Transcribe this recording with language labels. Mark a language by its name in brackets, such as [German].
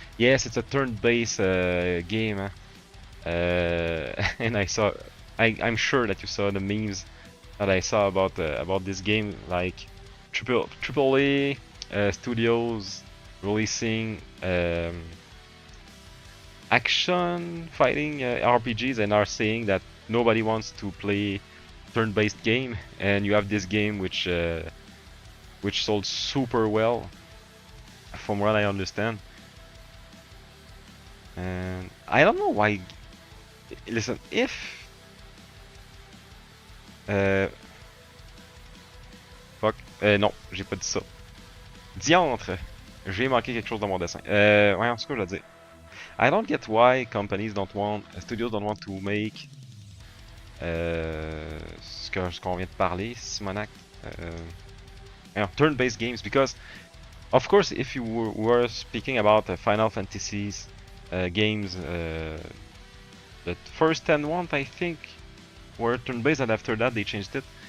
[English] Yes, it's a turn-based game, and I'm sure that you saw the memes that I saw about this game, like AAA studios releasing action fighting RPGs and are saying that nobody wants to play turn-based game, and you have this game which sold super well, from what I understand. And I don't know why. Listen, if fuck, [French] non, j'ai pas dit ça. Diantre, j'ai manqué quelque chose dans mon dessin. Ouais, en tout cas, je veux dire. [English] I don't get why studios don't want to make [French] ce qu'on vient de parler, [English] Simonac, turn-based games, because of course if you were speaking about Final Fantasies games, the first 10 ones I think were turn-based, and after that they changed it.